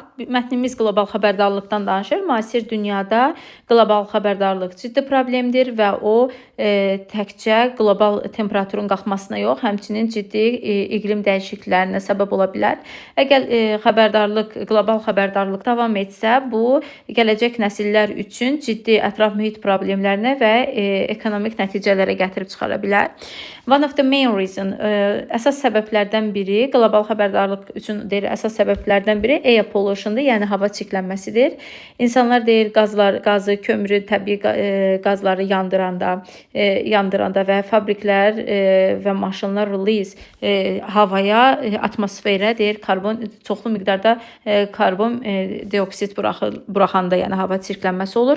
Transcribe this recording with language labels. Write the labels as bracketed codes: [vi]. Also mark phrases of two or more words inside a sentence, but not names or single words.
[az] Mətnimiz qlobal xəbərdarlıqdan danışır. Müasir dünyada qlobal xəbərdarlıq ciddi problemdir və o təkcə qlobal temperaturun qalxmasına yox, həmçinin ciddi iqlim dəyişikliklərinə səbəb ola bilər. Əgər qlobal xəbərdarlıq davam etsə, bu gələcək nəsillər üçün ciddi ətraf mühit problemlərinə və ekonomik nəticələrə gətirib çıxara bilər. [en] One of the main reason, [az] əsas səbəblərdən biri, qlobal xəbərdarlıq üçün deyir, əsas səbəblərdən biri [en] air pollution'dur, [az] yəni hava çirklənməsidir. İnsanlar deyir, qazı, kömürü, təbii qazları yandıranda və fabriklər və maşınlar release havaya, atmosferə deyir, çoxlu miqdarda karbon dioksid buraxanda, yəni hava çirklənməsi olur.